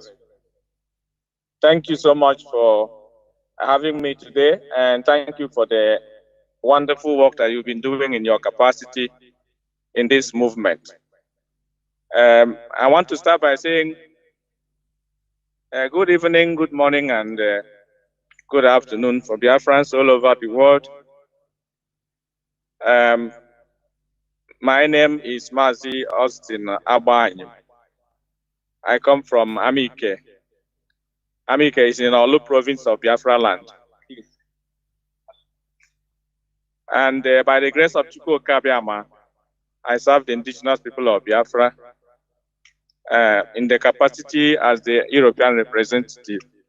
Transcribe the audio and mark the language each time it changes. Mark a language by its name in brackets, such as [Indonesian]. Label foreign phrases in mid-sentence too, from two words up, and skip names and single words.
[English] Thank you so much for having me today, and thank you for the wonderful work that you've been doing in your capacity in this movement. I want to start by saying good evening, good morning, and good afternoon for Biafrans all over the world. My name is Mazi Nnamdi. I come from Nnaemeka. Nnaemeka is in Aloy province of Biafra land. And by the grace of Chukwu Kabiama, I serve the indigenous people of Biafra in the capacity as the European representative.